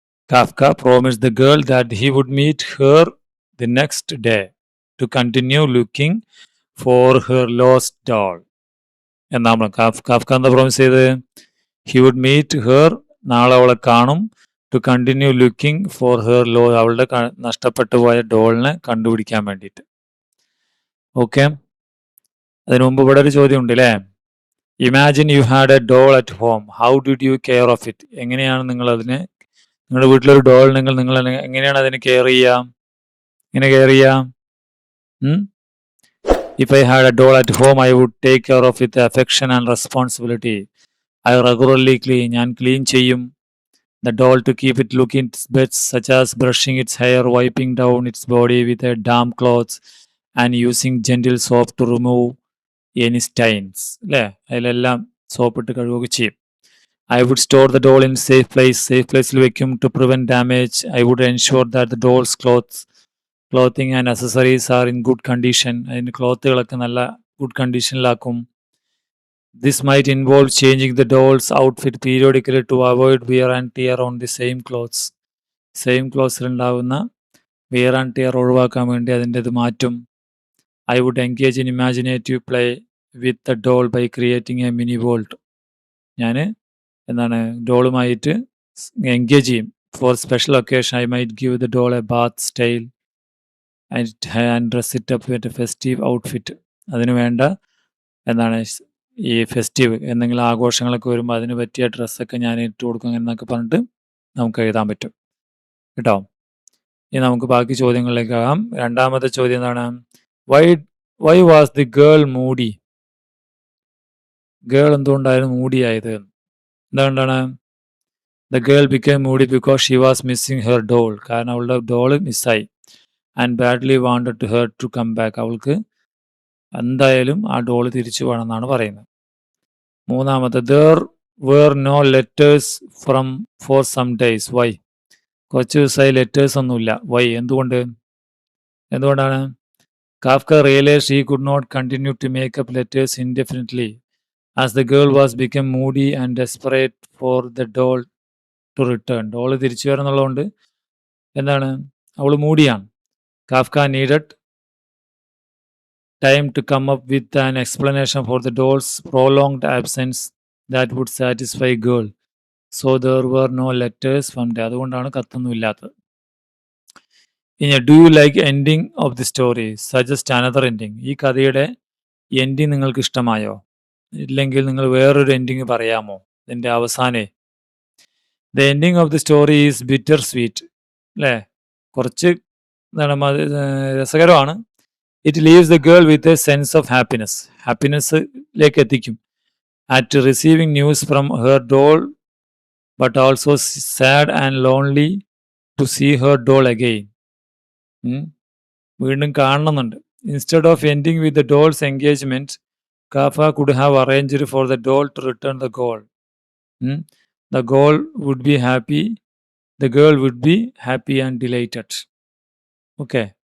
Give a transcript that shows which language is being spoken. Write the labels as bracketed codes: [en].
[en] Kafka promised the girl that he would meet her the next day to continue looking for her lost doll. [ml] എന്നാണ് Kafka എന്താ promise ചെയ്തത്? [en] he would meet her, [ml] നാളെ അവളെ കാണും, [en] to continue looking for her [ml] അവളുടെ നഷ്ടപ്പെട്ടു പോയ ഡോളിനെ കണ്ടുപിടിക്കാൻ വേണ്ടിയിട്ട്. [en] okay, [ml] അതിനു മുമ്പ് ഇവിടെ ഒരു ചോദ്യം ഉണ്ട് അല്ലേ? [en] Imagine you had a doll at home, how did you care of it? [ml] എങ്ങനെയാണ് നിങ്ങൾ അതിനെ, നിങ്ങളുടെ വീട്ടിലൊരു ഡോൾ നിങ്ങൾ എങ്ങനെയാണ് അതിനെ കെയർ ചെയ്യുക? എങ്ങനെ കെയർ ചെയ്യാം? [en] If I had a doll at home I would take care of with affection and responsibility. I regularly clean, [ml] ഞാൻ ക്ലീൻ ചെയ്യും. [en] The doll to keep it looking its best, such as brushing its hair, wiping down its body with a damp cloths and using gentle soap to remove any stains. [ml] അല്ലേ, അതിലെല്ലാം സോപ്പിട്ട് കഴുകുകയൊക്കെ ചെയ്യും. [en] I would store the doll in safe placeൽ വെക്കും to prevent damage. I would ensure that the doll's clothing and accessories are in good condition. [ml] അതിൻ്റെ ക്ലോത്തുകളൊക്കെ നല്ല good കണ്ടീഷനിലാക്കും. [en] This might involve changing the doll's outfit periodically to avoid wear and tear on the same clothes. [ml] Same ക്ലോത്ത്സിലുണ്ടാകുന്ന wear and tear ഒഴിവാക്കാൻ വേണ്ടി അതിൻ്റെ ഇത് മാറ്റും. [en] I would engage in imaginative play with the doll by creating a mini world. [ml] ഞാൻ എന്താണ് ഡോളുമായിട്ട് engage ചെയ്യും. [en] For special occasion I might give the doll a bath style and dress it up with a festive outfit. [ml] അതിന് വേണ്ട എന്താണ് ഈ festive എന്തെങ്കിലും ആഘോഷങ്ങളൊക്കെ വരുമ്പോൾ അതിന് പറ്റിയ ഡ്രസ്സൊക്കെ ഞാൻ ഇട്ട് കൊടുക്കും എന്നൊക്കെ പറഞ്ഞിട്ട് നമുക്ക് എഴുതാൻ പറ്റും കേട്ടോ. ഇനി നമുക്ക് ബാക്കി ചോദ്യങ്ങളിലേക്ക് ആകാം. രണ്ടാമത്തെ ചോദ്യം എന്താണ്? [en] Why was the girl moody? [ml] Girl എന്തുകൊണ്ടായിരുന്നു മൂഡിയായത്? എന്തുകൊണ്ടാണ്? [en] The girl became moody because she was missing her doll. [ml] കാരണം അവളുടെ ഡോള് മിസ്സായി. [en] And badly wanted her to come back. [ml] അവൾക്ക് എന്തായാലും ആ ഡോള് തിരിച്ചു വേണമെന്നാണ് പറയുന്നത്. [en] മൂന്നാമത്തെ, there were no letters for some days. Why? [ml] കുറച്ച് ദിവസമായി ലെറ്റേഴ്സ് ഒന്നുമില്ല. [en] Why? [ml] എന്തുകൊണ്ടാണ്? [en] Kafka realized he could not continue to make up letters indefinitely as the girl was become moody and desperate for the doll to return. [ml] Doll തിരിച്ചു വരുന്നുള്ളതുകൊണ്ട് എന്താണ്, അവൾ മൂടിയാണ്. [en] Kafka needed time to come up with an explanation for the doll's prolonged absence that would satisfy girl. So there were no letters from there. [ml] അതുകൊണ്ടാണ് കത്തൊന്നും ഇല്ലാത്തത്. [en] ഇനി, do you like ending of the story? Suggest another ending. [ml] ഈ കഥയുടെ ending നിങ്ങൾക്ക് ഇഷ്ടമായോ? ഇല്ലെങ്കിൽ നിങ്ങൾ വേറൊരു എൻഡിങ് പറയാമോ? ഇതിൻ്റെ അവസാനേ [en] The ending of the story is bittersweet. [ml] അല്ലേ, കുറച്ച് എന്താണ് രസകരമാണ്. [en] It leaves the girl with a sense of ഹാപ്പിനെസ്സിലേക്ക് എത്തിക്കും. At receiving news from her doll but also sad and lonely to see her doll again. [ml] വീണ്ടും കാണണമെന്നുണ്ട്. [en] Instead of ending with the doll's engagement, Kafka could have arranged for the doll to return the girl. The girl would be happy. The girl would be happy and delighted. Okay.